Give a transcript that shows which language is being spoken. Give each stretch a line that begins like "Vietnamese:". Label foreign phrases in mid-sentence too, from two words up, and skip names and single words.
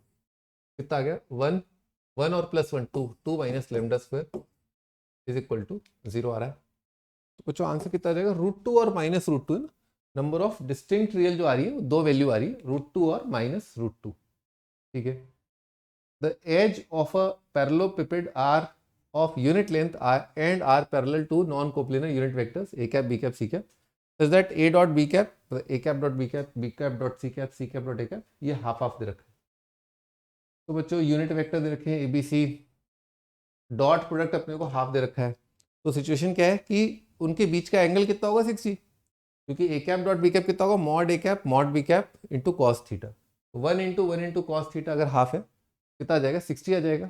Hindi: कितना आ गया, 1 1 और प्लस 1 2 2
English: minus lambda square is equal to
Hindi: 0 आ रहा है। तो बच्चों आंसर कितना आ जाएगा, √2 और माइनस √2, है ना।
English: number of distinct real
Hindi: जो आ रही है, 2 वैल्यू आ रही है, √2 और माइनस √2। ठीक है,
English: the edge of a parallelopiped are of unit length and are parallel to non-coplanar unit vectors a cap, b cap, c cap, such that a dot b cap, a cap dot b cap, b cap dot c cap, c cap dot a cap,
Hindi: ये हाफ हाफ दे रखा है। तो बच्चों
English: unit vector
Hindi: दे रखे हैं ए बी सी,
English: dot product
Hindi: अपने को हाफ दे रखा है। तो सिचुएशन क्या है कि उनके बीच का एंगल कितना होगा, 60, क्योंकि
English: a cap dot b cap
Hindi: कितना होगा,
English: mod a cap mod b cap into cos theta.
Hindi: 1
English: into cos theta
Hindi: अगर हाफ है कितना आ जाएगा, 60 आ जाएगा।